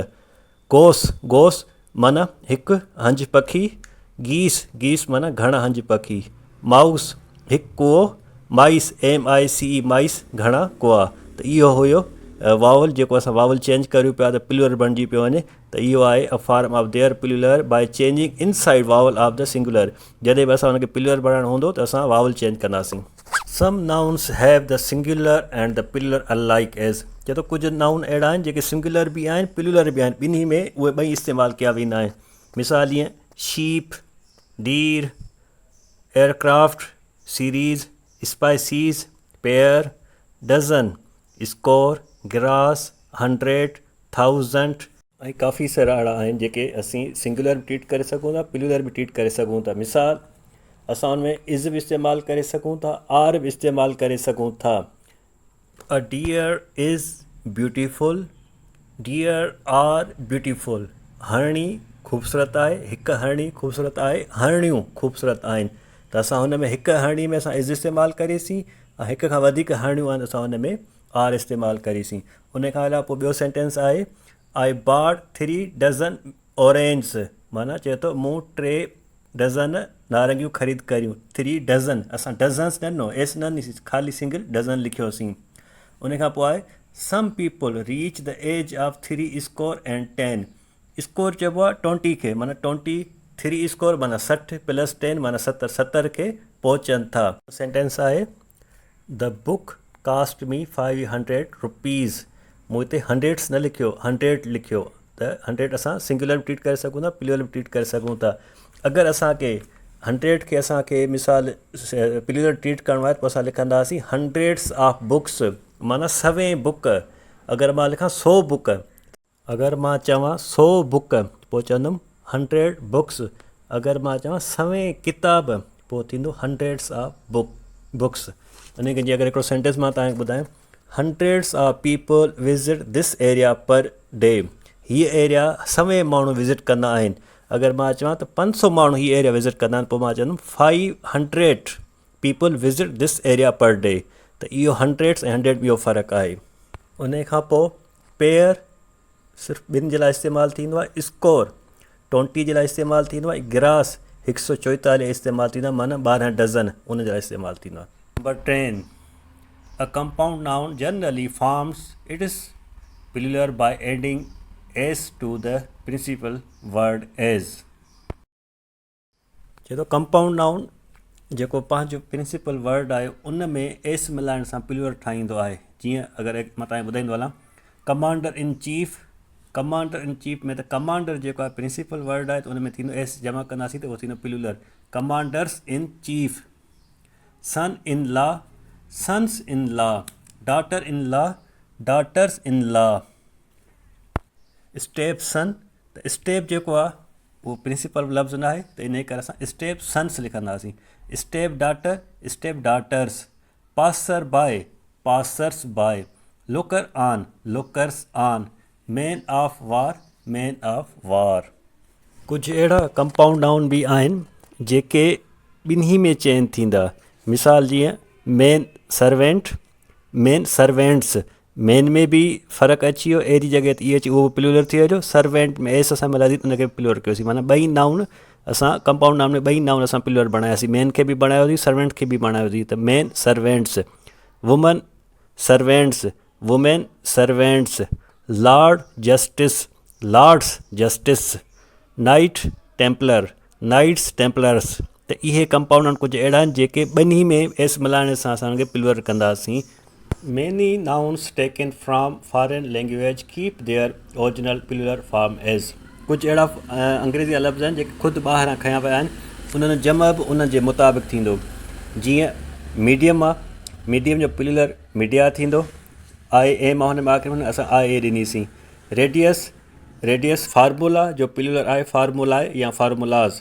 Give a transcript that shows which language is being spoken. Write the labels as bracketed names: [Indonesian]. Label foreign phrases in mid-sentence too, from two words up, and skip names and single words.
[Sindhi] गोस माना हिकु हंज पखी। गीस माना घणा हंज पखी। माउस हिकु कुओ। माइस, MICE, माइस घणा कुआ। त इहो हुयो वावल जेको असां [English] vowel change [Sindhi] करियूं पिया त प्लूरल बणिजी पियो वञे, त इहो आहे [English] a form of their plural by changing inside vowel of the singular. [Sindhi] जॾहिं बि असां हुनखे प्लूरल बणाइणो हूंदो त असां [English] vowel change [Sindhi] कंदासीं। [English] some nouns have the singular and the plural alike as. [Sindhi] चए थो कुझु नाउन अहिड़ा आहिनि जेके सिंगुलर बि आहिनि प्लूरल बि आहिनि, ॿिन्ही में उहे ॿई इस्तेमालु कया वेंदा आहिनि। मिसाल जीअं शीप, डीर, एयरक्राफ्ट, सीरीज़, स्पाइसीज़, पेयर, डज़न, स्कोर, ग्रास, 100, 1000 ऐं काफ़ी सारा अहिड़ा आहिनि जेके असीं सिंगुलर बि ट्रीट करे सघूं था, प्लूरल बि ट्रीट करे सघूं था। मिसाल असां हुन में इज़ बि इस्तेमालु करे सघूं था, आर बि इस्तेमालु करे सघूं था। [English] a deer is beautiful, deer are beautiful. [Sindhi] हरणी ख़ूबसूरत आहे, हिकु हरणी ख़ूबसूरत आहे, हरणियूं ख़ूबसूरत आहिनि। त असां हुन में हिकु हरणी में असां इज़ इस्तेमालु करीसीं ऐं हिक खां वधीक हरणियूं आहिनि असां हुन में आर इस्तेमालु करीसीं। उन खां अलावा पोइ ॿियो सेंटेंस आहे [English] I bought 3 dozen orange, [Sindhi] माना चए थो मूं 3 डज़न नारंगियूं ख़रीद करियूं। 3 डज़न, असां डज़न्स न ॾिनो, एस न ॾिसी, ख़ाली [English] single dozen [Sindhi] लिखियोसीं। उन खां पोइ आहे [English] some people reach the age of 3 score and 10, [Sindhi] स्कोर चइबो आहे 20 खे, माना 23 स्कोर माना 60 प्लस 10 माना 70, 70 खे पहुचनि था। [English] सेंटेंस आहे the book cost me 500 rupees, [Sindhi] मूं हिते हंड्रेड्स न लिखियो, 100 लिखियो। त 100 असां सिंगुलर बि ट्रीट करे सघूं था, प्लूरल बि ट्रीट करे सघूं था। अगरि असांखे 100 खे असांखे मिसाल प्लूरल ट्रीट करिणो आहे त पोइ असां लिखंदासीं [English] hundreds of books, [Sindhi] माना 100 बुक। अगरि मां लिखां 100 बुक, अगरि मां चवां 100 बुक पोइ चवंदुमि 100 बुक्स। अगरि मां चवां 100 किताब पोइ थींदो [English] hundreds of books. [Sindhi] उन खे जीअं अगरि हिकिड़ो सेंटेंस मां तव्हांखे ॿुधायां, [English] hundreds of people visit this area per day, [Sindhi] हीअ एरिया 100 माण्हू विज़िट कंदा आहिनि। अगरि मां चवां त 500 माण्हू हीअ एरिया विज़िट कंदा आहिनि पोइ मां चवंदुमि [English] 500 people visit this area per day. [Sindhi] त इहो हंड्रेड्स ऐं 100 इहो फ़र्क़ु आहे। उन खां पोइ पेयर सिर्फ़ु 2 जे लाइ इस्तेमालु थींदो आहे, स्कोर 20 जे लाइ इस्तेमालु थींदो आहे, ग्रास 144 इस्तेमालु थींदो आहे, माना 12 डज़न उन जे लाइ इस्तेमालु थींदो आहे। नंबर 10, [English] a compound noun generally forms its plural by adding s to the principal word as। [Sindhi] चए थो [English] compound noun [Sindhi] जेको पंहिंजो [English] principal word [Sindhi] आहे उन में एस मिलाइण सां प्लूरल ठाहींदो आहे। जीअं अगरि मां तव्हांखे ॿुधाईंदो हलां [English] commander in chief, commander in chief [Sindhi] में त कमांडर जेको आहे [English] principal word [Sindhi] आहे त उन में थींदो एस जमा कंदासीं त उहो थींदो प्लूरल, [English] commanders in chief. son in law, sons in law, daughter in law, daughters in law. step son, [Sindhi] त स्टेप जेको आहे उहो प्रिंसिपल लफ़्ज़ न आहे त इन करे असां [English] step sons [Sindhi] लिखंदासीं। [English] step daughter, step daughters. passer by, passers by. looker on, lookers on. man of war, man of war. [Sindhi] कुझु अहिड़ा [English] compound noun [Sindhi] बि आहिनि जेके ॿिन्ही में चेंज थींदा। मिसाल जीअं [English] man servant, man servants, [Sindhi] मैन में बि फ़र्क़ु अची वियो, अहिड़ी जॻह ते इहो अची उहो प्लूरल थी वियो। सर्वेंट में एस असां मिलाईसीं उनखे प्लूरल कयोसीं, माना ॿई नाउन असां [English] compound noun [Sindhi] में ॿई नाउन असां प्लूरल बणायासीं, मैन खे बि बणायोसीं, सर्वेंट खे बि बणायोसीं। [English] त man servants, woman servants, women servants. lord justice, lords justice. knight templar, knights templars. [Sindhi] त इहे [English] compound noun [Sindhi] कुझु अहिड़ा आहिनि जेके ॿिन्ही में एस मिलाइण सां असांखे प्लूरल कंदासीं। [English] Many nouns taken from foreign language keep their original plural form as। [Sindhi] कुझु अहिड़ा अंग्रेज़ी लफ़्ज़ आहिनि जेके ख़ुदि ॿाहिरां खयां विया आहिनि, उन्हनि जमा बि उन जे मुताबिक़ थींदो। जीअं मीडियम आहे, मीडियम जो प्लूरल मीडिया थींदो, आई एम आहे हुन में आख़िर में असां आई ए ॾिनीसीं। [English] radius, radius. [Sindhi] फार्मूला जो प्लूरल आहे फार्मूलाए या फार्मूलाज़।